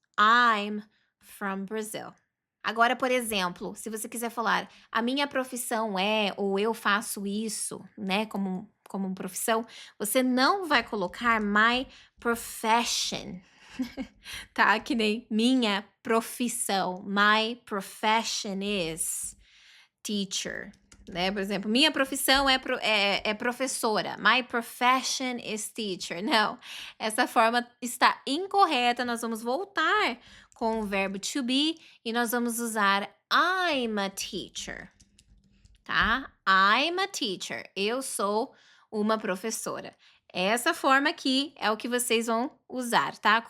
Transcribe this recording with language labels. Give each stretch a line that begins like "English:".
English: I'm from Brazil.
Portuguese: Agora, por exemplo, se você quiser falar, a minha profissão é, ou eu faço isso, né, como profissão, você não vai colocar my profession, tá? Que nem minha profissão.
English: My profession is teacher,
Portuguese: né? Por exemplo, minha profissão é professora.
English: My profession is teacher.
Portuguese: Não, essa forma está incorreta. Nós vamos voltar com o verbo to be e nós vamos usar
English: I'm a teacher,
Portuguese: tá?
English: I'm a teacher.
Portuguese: Eu sou uma professora. Essa forma aqui é o que vocês vão usar, tá?